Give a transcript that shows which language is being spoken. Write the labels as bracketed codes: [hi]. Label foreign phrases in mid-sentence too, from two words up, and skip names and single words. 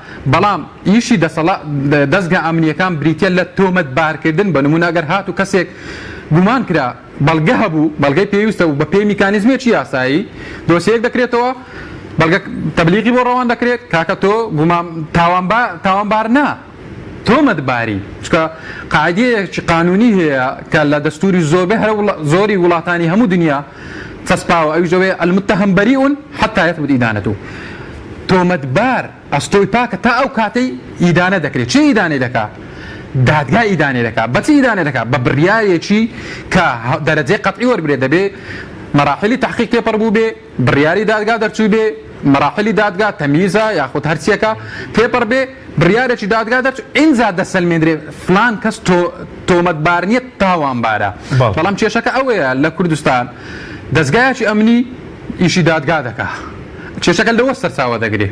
[ckb] بەڵام ئیشی دەستگا ئەمنیەکان بریتە لە تۆمەت بارکردن بە نمونە ئەگەر هات و کەسێک گومان کرا بەڵگە هەبوو بەڵگەی پێویستە و بە پێی میکانیزمێکی یاسایی دۆسیەک دەکرێتەوە بەڵگە تەبلیغی بۆ ڕەوان دەکرێت کاکە تۆ تاوانبار نا تۆمەتباری چکە قاعدەیەکی قانونی هەیە کە لە دەستوری زۆری وڵاتانی هەموو دنیا چەسپاوە ئەویش ئەوەیە المتهم [ar] بەریء حتى يثبت ئیدانەته [ckb] تۆمەتبار ئەستۆی پاکە تا ئەو کاتەی ئیدانە دەکرێت چی ئیدانێ دەکات دادگا ئیدانێ دەکات بەچی ئیدانێ دەکات بە بڕیارێکی کە دەرەجەی قەتعی وەربرێت دەبێت مەراحلی تحقیق پێپەر بوو بێ بڕیاری دادگا دەرچوو بێ مەراحلی دادگا تەمیزە یاخود هەرچیەکە پێپەر بێ بڕیارێکی دادگا دەرچوو ئینجا دەسەلمێنرێ فلان کەس تۆمەتبار نیە تاوانبارە بەڵام کێشەکە ئەوەیە لە کوردستان دەستگایەکی ئەمنی ئیشی دادگا دەکات کێشەکە لەوە سەرچاوە دەگرێت